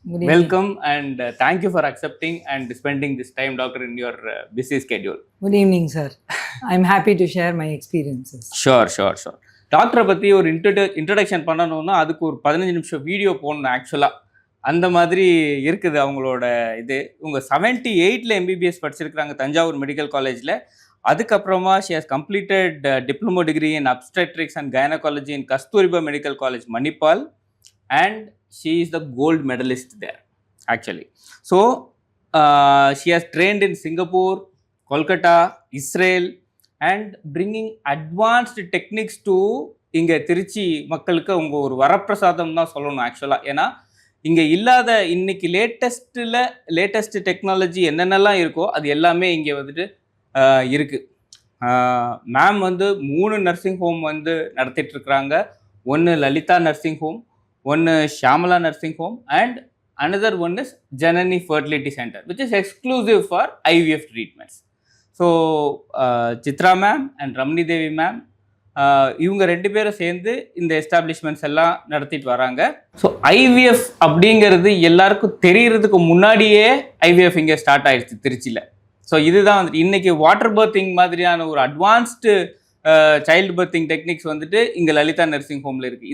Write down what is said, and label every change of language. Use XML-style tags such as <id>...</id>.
<en>Welcome and thank you for accepting and spending this time, doctor, in your busy schedule. Good evening, sir. I'm happy to share my experiences. Sure.</en> <ta>டாக்டரை பற்றி ஒரு introduction பண்ணணும்னா அதுக்கு ஒரு 15 நிமிஷம் video போடணும் ஆக்சுவலாக. அந்த மாதிரி இருக்குது அவங்களோட இது. உங்கள் 78ல் எம்பிபிஎஸ் படிச்சிருக்கிறாங்க தஞ்சாவூர் மெடிக்கல் காலேஜில். அதுக்கப்புறமா</ta> <en>she has completed diploma degree in obstetrics and gynecology in Kasturba medical college Manipal, and she is the gold medalist there actually. So she has trained in Singapore, Kolkata, Israel, and bringing advanced techniques to</en> <ta>இங்கே திருச்சி மக்களுக்கு அவங்க ஒரு வரப்பிரசாதம் தான் சொல்லணும் ஆக்சுவலாக. ஏன்னா இங்கே இல்லாத இன்னைக்கு லேட்டஸ்ட் டெக்னாலஜி என்னென்னலாம் இருக்கோ அது எல்லாமே இங்கே வந்துட்டு இருக்குது. மேம் வந்து 3 நர்சிங் ஹோம் வந்து நடத்திட்டுருக்குறாங்க. ஒன்று லலிதா நர்சிங் ஹோம்,</ta> <en>ஒன்று Shyamala nursing home, and another one is Janani Fertility Center, which is exclusive for IVF treatments.</en> <ta>So Chitra ma'am and Ramani Devi ma'am, இவங்க 2 பேரும் சேர்ந்து இந்த எஸ்டாப்ளிஷ்மெண்ட்ஸ் எல்லாம் நடத்திட்டு வராங்க. ஸோ ஐவிஎஃப் அப்படிங்கிறது எல்லாருக்கும் தெரியறதுக்கு முன்னாடியே ஐவிஎஃப் இங்கே ஸ்டார்ட் ஆயிடுச்சு திருச்சியில். ஸோ இதுதான் வந்துட்டு இன்னைக்கு வாட்டர் பர்த்திங் மாதிரியான ஒரு அட்வான்ஸ்டு சைல்டு பர்த்திங் டெக்னிக்ஸ் வந்துட்டு இங்கே லலிதா நர்சிங் ஹோமில் இருக்குது.</ta>